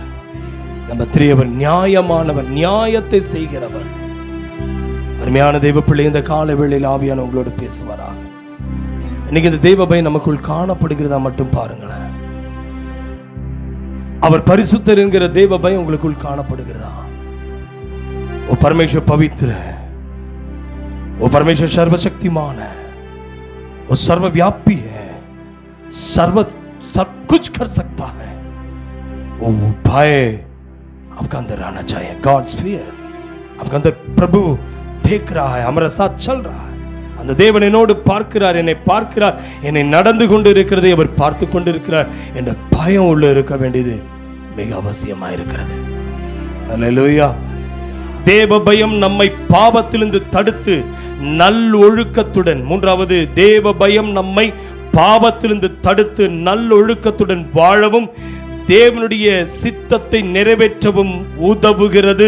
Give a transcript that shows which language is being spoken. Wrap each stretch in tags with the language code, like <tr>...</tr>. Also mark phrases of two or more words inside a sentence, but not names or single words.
<ta>நம்பர் 3, அவர் நியாயமானவர், நியாயத்தை செய்கிறவர். அருமையான தெய்வ பிள்ளை, இந்த கால வேளையில் ஆவியான உங்களோடு பேசுவாராக. இன்னைக்கு இந்த தெய்வ பயம் நமக்குள் காணப்படுகிறதா மட்டும் பாருங்களேன். அவர் பரிசுத்தர் என்கிற தெய்வ பயம் உங்களுக்குள் காணப்படுகிறதா?</ta> <hi>ஓ परमेश्वर पवित्र है, वो परमेश्वर सर्वशक्तिमान है, वो सर्वव्यापी है, सब कुछ कर सकता है. वो भय आपका अंदर आना चाहिए.</hi> <en>God's fear</en> <hi>आपका अंदर, प्रभु देख रहा है, हमारे साथ चल रहा है.</hi> <ta>அந்த தேவன் என்னோடு பார்க்கிறார், என்னை பார்க்கிறார், என்னை நடந்து கொண்டு இருக்கிறதை அவர் பார்த்து கொண்டு இருக்கிறார் என்ற பயம் உள்ள இருக்க வேண்டியது மிக அவசியமாக இருக்கிறது. அல்லேலூயா. தேவ பயம் நம்மை பாவத்திலிருந்து தடுத்து நல்லொழுக்கத்துடன், மூன்றாவது தேவ பயம் நம்மை பாவத்திலிருந்து தடுத்து நல்லொழுக்கத்துடன் வாழவும் தேவனுடைய சித்தத்தை நிறைவேற்றவும் உதவுகிறது.</ta>